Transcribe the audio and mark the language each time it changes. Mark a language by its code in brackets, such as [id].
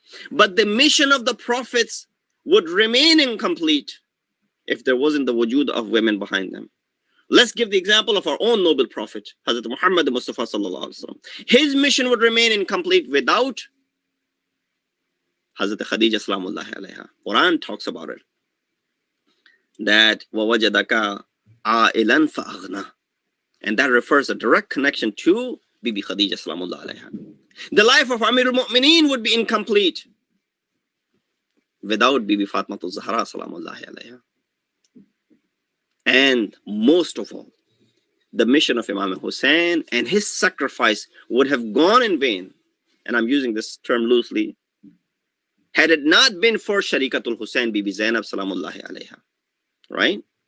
[en] But the mission of the prophets would remain incomplete if there wasn't the wujud of women behind them. Let's give the example of our own noble prophet, Hazrat Muhammad Mustafa sallallahu alaihi wasallam. His mission would remain incomplete without Hazrat Khadija salamullahi alaiha. Quran talks about it. [ar] That وَوَجَدَكَ عَائِلًا فَأَغْنَى. [en] And that refers a direct connection to Bibi Khadija salamullahi alaiha. The life of Amir al-Mu'mineen would be incomplete without Bibi Fatimatu Zahra salamullahi alaiha. And most of all, the mission of Imam Hussein and his sacrifice would have gone in vain, and I'm using this term loosely, had it not been for Sharikatul Hussein, Bibi Zainab salamullahi alaiha. Right?